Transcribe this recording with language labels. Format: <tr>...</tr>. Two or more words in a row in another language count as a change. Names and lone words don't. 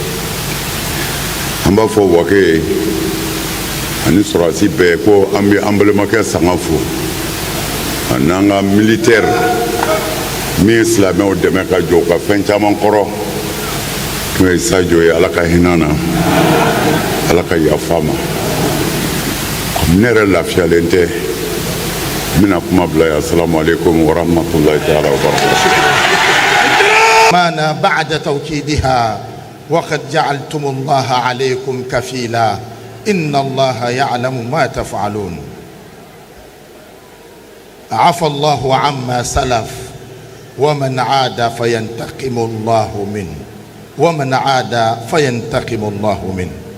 <bm>An b'a fɔ Wake ye ani sɔrɔdasi bɛɛ ko an bɛ an balimakɛ Sanga fo, ani an ka militaire min ye silamɛw dɛmɛ ka jɔ u ka fɛn caman kɔrɔ, n'o ye Sajo ye, Ala ka hinɛ na, Ala ka yafa ma. Ne yɛrɛ lafiyalen tɛ, n bɛna kuma bila yan.</bm> <ar>السلام عليكم ورحمة الله تعالى وبركاته. مانا بعد توكيدها وقد جعلتم الله عليكم كفيلا إن الله يعلم ما تفعلون. عفى الله عما سلف ومن عاد فينتقم الله منه ومن عاد فينتقم الله منه.</ar>